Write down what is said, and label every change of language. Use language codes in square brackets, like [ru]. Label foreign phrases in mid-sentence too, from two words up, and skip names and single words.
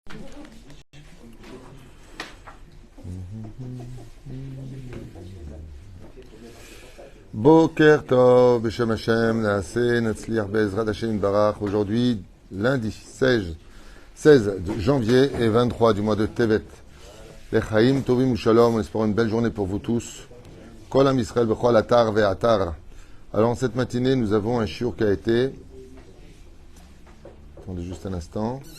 [he] בוקר טוב בשם השם נעשה נצליח בעזרת השם ברוך. [fr] Aujourd'hui, lundi 16 janvier et 23 du mois de Tevet. [he] לחיים טובים שלום, [fr] on espère une belle journée pour vous tous. [he] כל עם ישראל בכל אתר ואתר. [fr] Alors, cette matinée, nous avons un shiur qui a été... Attendez juste un instant.